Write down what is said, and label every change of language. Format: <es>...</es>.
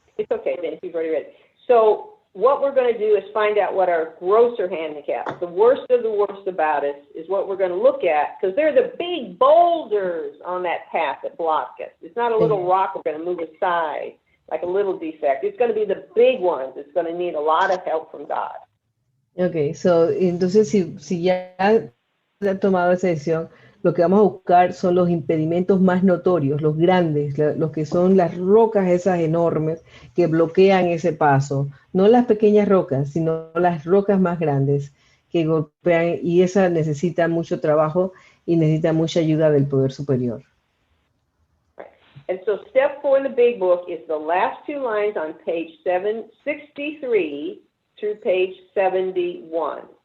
<en>It's okay then if you've already read it. So what we're going to do is find out what our grosser handicaps, the worst of the worst about us, is what we're going to look at, because they're the big boulders on that path that block us. It's not a little rock we're going to move aside, like a little defect. It's going to be the big ones. It's going to need a lot of help from God. Okay, so,</en> <es>entonces si ya ha tomado esa decisión, lo que vamos a buscar son los impedimentos más notorios, los grandes, los que son las rocas esas enormes que bloquean ese paso. No las pequeñas rocas, sino las rocas más grandes que golpean, y esa necesita mucho trabajo y necesita mucha ayuda del poder superior.</es> <en>Right. And so step 4 in the big book is the last 2 lines on page 763 through page 71.</en>